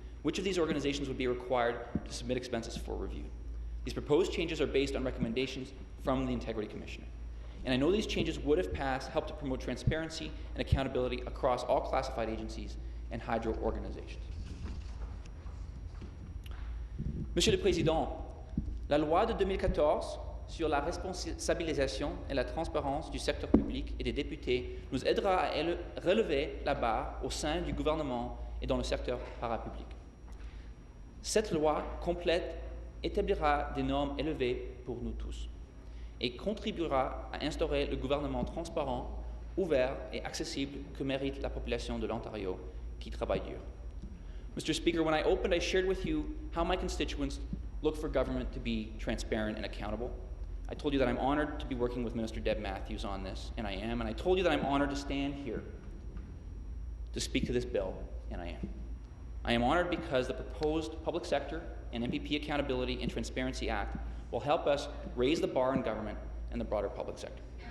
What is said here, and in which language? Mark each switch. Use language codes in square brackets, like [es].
[en] Which of these organizations would be required to submit expenses for review? These proposed changes are based on recommendations from the Integrity Commissioner. And I know these changes would, if passed, help to promote transparency and accountability across all classified agencies and hydro organizations. [fr] Monsieur le Président, la loi de 2014 sur la responsabilisation et la transparence du secteur public et des députés nous aidera à relever la barre au sein du gouvernement et dans le secteur parapublic. Cette loi complète établira des normes élevées pour nous tous et contribuera à instaurer le gouvernement transparent, ouvert et accessible que mérite la population de l'Ontario qui travaille dur. [en] Mr. Speaker, when I opened, I shared with you how my constituents look for government to be transparent and accountable. I told you that I'm honored to be working with Minister Deb Matthews on this, and I am. And I told you that I'm honored to stand here to speak to this bill, and I am. I am honored because the proposed Public Sector and MPP Accountability and Transparency Act will help us raise the bar in government and the broader public sector.